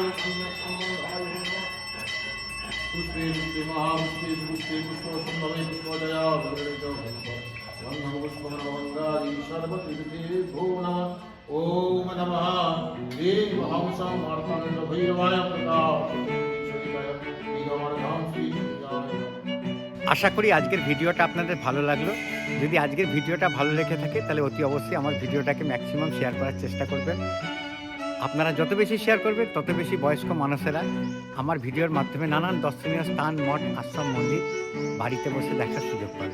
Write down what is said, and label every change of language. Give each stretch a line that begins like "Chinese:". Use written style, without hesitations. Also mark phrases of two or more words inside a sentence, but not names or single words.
Sanskrit: पुष्पे पुष्पे महापुष्पे पुष्पे पुष्पोसंभवे पुष्पोदया भगवते गंधं पुष्पमनमङ्गादि सर्वतीर्थे भो नमः ओम नमः देव हंसं मार्ताण्ड भैरवाय प्रकाश नीलवर्णं श्री
Bangla: আশা করি আজকের ভিডিওটা আপনাদের ভালো লাগলো। যদি আজকের ভিডিওটা ভালো লেগে থাকে তাহলে অতি অবশ্যই আমার ভিডিওটাকে ম্যাক্সিমাম শেয়ার করার চেষ্টা করবেন। আপনারা যত বেশি শেয়ার করবেন তত বেশি বয়স্ক মানুষেরা আমার ভিডিওর মাধ্যমে নানান দর্শনীয় স্থান, মঠ, আশ্রম, মন্দির বাড়িতে বসে দেখার সুযোগ পাবেন।